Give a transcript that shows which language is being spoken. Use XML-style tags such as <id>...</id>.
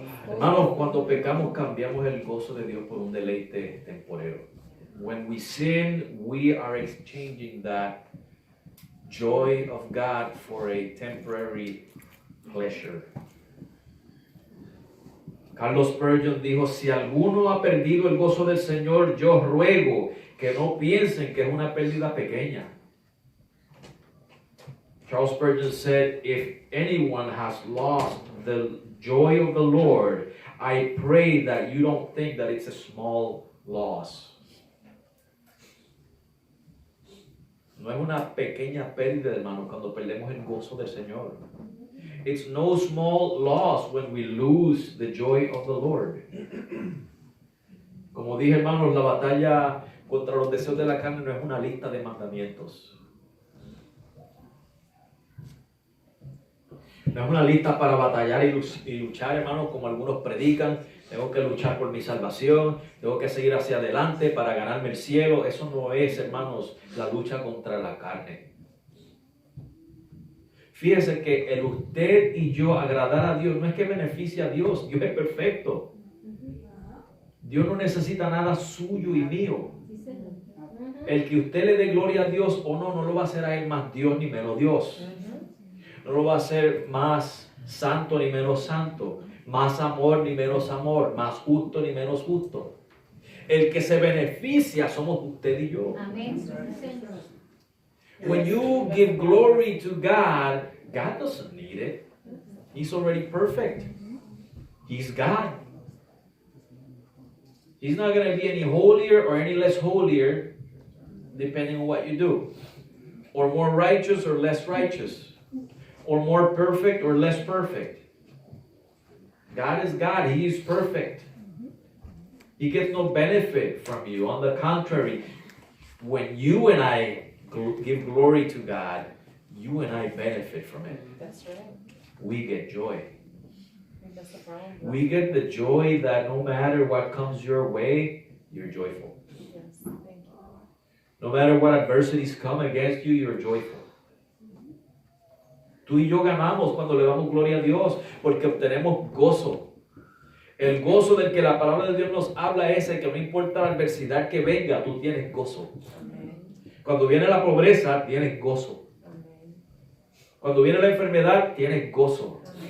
<es>Hermanos, cuando pecamos cambiamos el gozo de Dios por un deleite temporero.</es> <en>When we sin, we are exchanging that joy of God for a temporary pleasure.</en> <es>Carlos Spurgeon dijo, si alguno ha perdido el gozo del Señor, yo ruego que no piensen que es una pérdida pequeña.</es> <en>Charles Spurgeon said, if anyone has lost the joy of the Lord, I pray that you don't think that it's a small loss.</en> <es>No es una pequeña pérdida, hermano, cuando perdemos el gozo del Señor.</es> <en>It's no small loss when we lose the joy of the Lord.</en> <es>Como dije, hermanos, la batalla contra los deseos de la carne no es una lista de mandamientos. No es una lista para batallar y luchar, hermanos, como algunos predican. Tengo que luchar por mi salvación, tengo que seguir hacia adelante para ganarme el cielo. Eso no es, hermanos, la lucha contra la carne. Fíjese que el usted y yo agradar a Dios no es que beneficie a Dios. Dios es perfecto. Dios no necesita nada suyo y mío. El que usted le dé gloria a Dios o no, no lo va a hacer a Él más Dios ni menos Dios. No lo va a hacer más santo ni menos santo. Más amor ni menos amor. Más justo ni menos justo. El que se beneficia somos usted y yo. Amén.</es> <en>When you give glory to God, God doesn't need it. He's already perfect. He's God. He's not going to be any holier or any less holier depending on what you do. Or more righteous or less righteous. Or more perfect or less perfect. God is God. He is perfect. He gets no benefit from you. On the contrary, when you and I give glory to God, you and I benefit from it. That's right. We get joy. That's the problem. We get the joy that no matter what comes your way, you're joyful. Yes, thank you. No matter what adversities come against you, you're joyful.</en> <es>Tú y yo ganamos cuando le damos gloria a Dios porque obtenemos gozo. El gozo del que la palabra de Dios nos habla es el que no importa la adversidad que venga, tú tienes gozo. Cuando viene la pobreza, tienes gozo. Cuando viene la enfermedad, tienes gozo.</es>